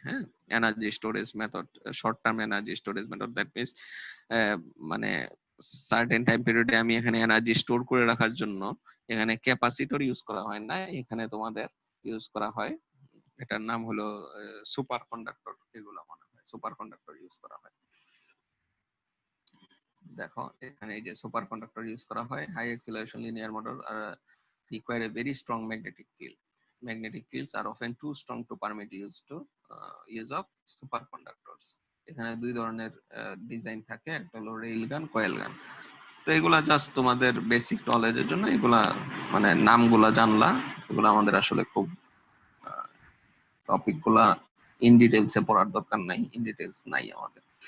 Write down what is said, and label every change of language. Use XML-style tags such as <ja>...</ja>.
<bn>হ্যাঁ, energy storage method, short term energy storage method,</bn> <en>that means</en> <bn>মানে certain time পিরিয়ডে আমি এখানে এনার্জি স্টোর করে রাখার জন্য এখানে ক্যাপাসিটর ইউজ করা হয় না, এখানে তোমাদের ইউজ করা হয়, এটার নাম হলো সুপার কন্ডাক্টর। এগুলো মনে হয় সুপার কন্ডাক্টর ইউজ করা হয়। দেখো এখানে এই যে সুপার কন্ডাক্টর ইউজ করা হয়।</bn> <en>High acceleration linear motor require a very strong magnetic field. Magnetic fields are often too strong to permit use of superconductors.</en> <bn>এখানে দুই ধরনের ডিজাইন থাকে, একটা হলো রেইল গান, কয়েল গান। তো এগুলা জাস্ট তোমাদের বেসিক নলেজের জন্য, এগুলা মানে নামগুলা জানলা, এগুলা আমাদের আসলে খুব টপিক গুলা ইন ডিটেলসে পড়ার দরকার নাই, ইন ডিটেলস নাই আমাদের।</bn>